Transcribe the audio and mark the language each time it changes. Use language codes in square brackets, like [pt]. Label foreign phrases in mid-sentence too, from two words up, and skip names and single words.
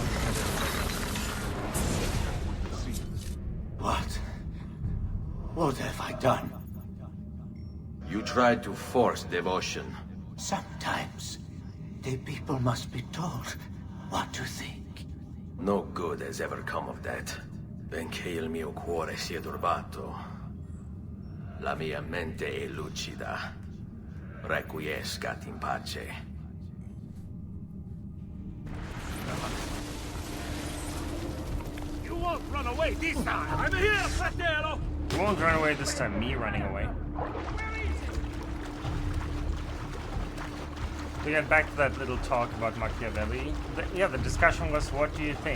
[en] What have I done? You tried to force devotion. Sometimes, the people must be told what to think. No good has ever come of that. [it] Benché il mio cuore sia turbato, la mia mente è lucida. [la] Requiescat in pace. [en] You won't run away this time! I'm here, Fratello! You won't run away this time, me running away. To get back to that little talk about Machiavelli, the discussion was, what do you think?